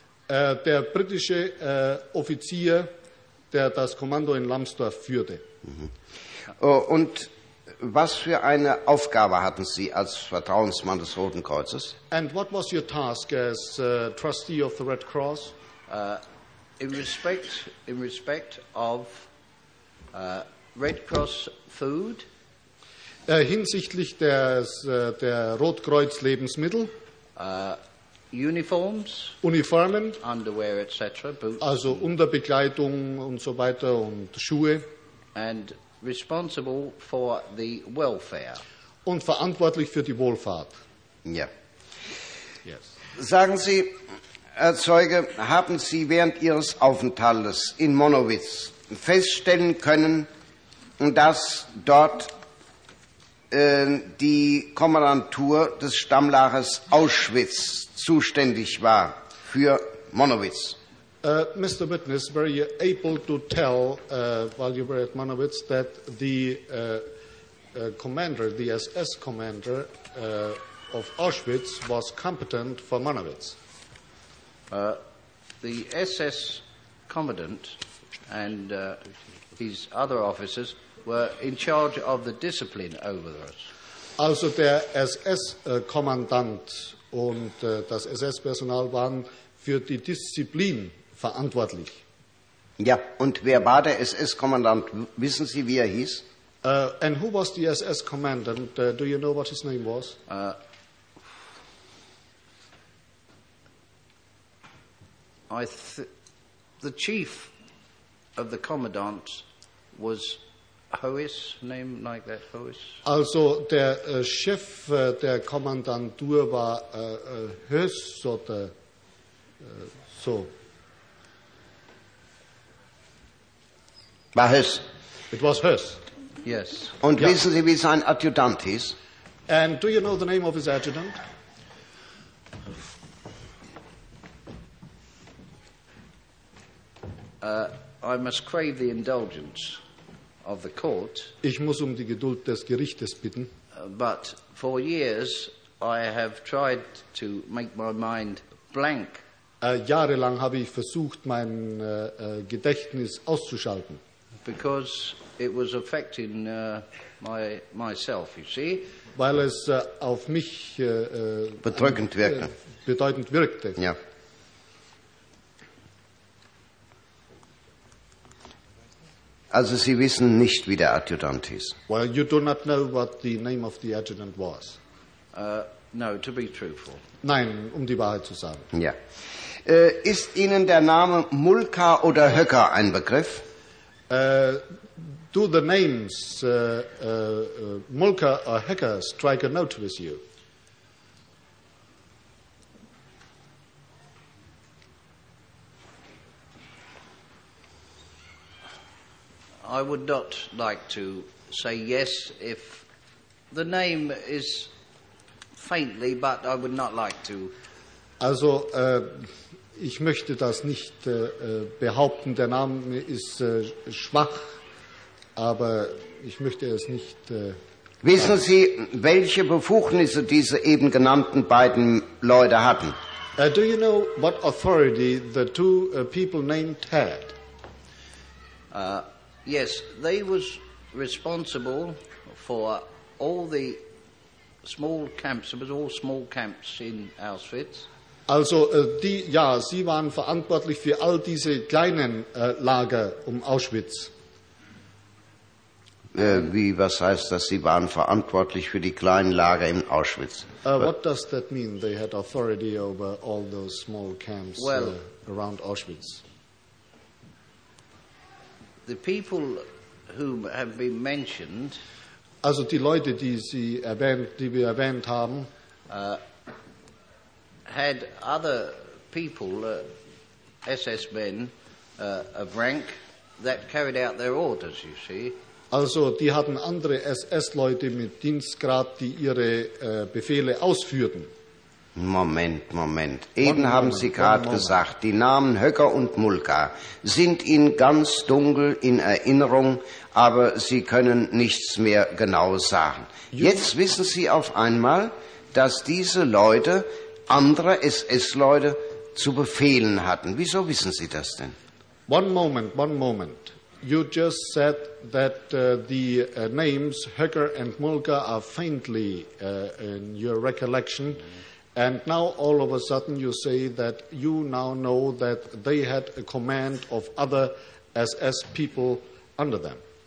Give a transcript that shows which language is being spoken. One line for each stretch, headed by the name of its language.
German: Der britische Offizier, der das Kommando in Lambsdorff führte. Mhm. Und was für eine Aufgabe hatten Sie als Vertrauensmann des Roten Kreuzes?
English: And what was your task as trustee of the Red Cross? In respect of Red Cross food.
German: Hinsichtlich der Rotkreuz Lebensmittel.
English: Uniforms.
German: Uniformen.
English: Underwear etc. Boots.
German: Also Unterbekleidung und so weiter und Schuhe.
English: And responsible for the welfare.
German: Und verantwortlich für die Wohlfahrt. Ja.
English: Yes.
German: Sagen Sie. Herr Zeuge, haben Sie während Ihres Aufenthaltes in Monowitz feststellen können, dass dort die Kommandantur des Stammlagers Auschwitz zuständig war für Monowitz?
English: Mr. Witness, were you able to tell while you were at Monowitz that the commander, the SS commander of Auschwitz was competent for Manowitz. The SS commandant and his other officers were in charge of the discipline over us.
German: Also der SS-Kommandant und das SS-Personal waren für die Disziplin verantwortlich. Ja, und wer war der SS-Kommandant? Wissen Sie, wie er hieß?
English: And who was the SS-Kommandant? Do you know what his name was? The chief of the commandant was Hoes, name like that, Hoes.
German: Also der Chef der Kommandantur war Hoes oder so. War Hoes.
English: It was Hoes. Yes.
German: Und ja. Wissen Sie, wie sein Adjutant hieß?
English: And do you know the name of his adjutant? I must crave the indulgence of the court.
German: Ich muss um die Geduld des Gerichtes bitten.
English: But for years I have tried to make my mind blank.
German: Jahrelang habe ich versucht, mein Gedächtnis auszuschalten.
English: Because it was affecting myself, you see.
German: Weil es auf mich bedrückend wirkte. Bedeutend wirkte. Ja. Also Sie wissen nicht, wie der Adjutant hieß.
English: Well, you do not know what the name of the adjutant was. No, to be truthful.
German: Nein, um die Wahrheit zu sagen. Ja. Ist Ihnen der Name Mulka oder Höcker ein Begriff?
English: Do the names Mulka or Höcker strike a note with you? I would not like to say yes if the name is faintly, but I would not like to.
German: Also, ich möchte das nicht behaupten. Der Name ist schwach, aber ich möchte es nicht. Wissen Sie, welche Befugnisse diese eben genannten beiden Leute hatten?
English: Do you know what authority the two people named had? Yes, they was responsible for all the small camps. It was all small camps in Auschwitz.
German: Also, sie waren verantwortlich für all diese kleinen Lager um Auschwitz. Was heißt das? Sie waren verantwortlich für die kleinen Lager in Auschwitz.
English: What does that mean? They had authority over all those small camps around Auschwitz. The people whom have been mentioned,
German: also die Leute, die Sie erwähnt, die wir erwähnt haben,
English: had other people, SS men of rank, that carried out their orders, you see.
German: Also die hatten andere SS-Leute mit Dienstgrad, die ihre Befehle ausführten. Moment, Moment. Eben haben Sie gerade gesagt, die Namen Höcker und Mulka sind Ihnen ganz dunkel in Erinnerung, aber Sie können nichts mehr genau sagen. Jetzt wissen Sie auf einmal, dass diese Leute andere SS-Leute zu befehlen hatten. Wieso wissen Sie das denn?
English: One moment. You just said that the names Höcker and Mulka are faintly in your recollection. And now, all of a sudden, you say that you now know that they had a command of other SS people under them.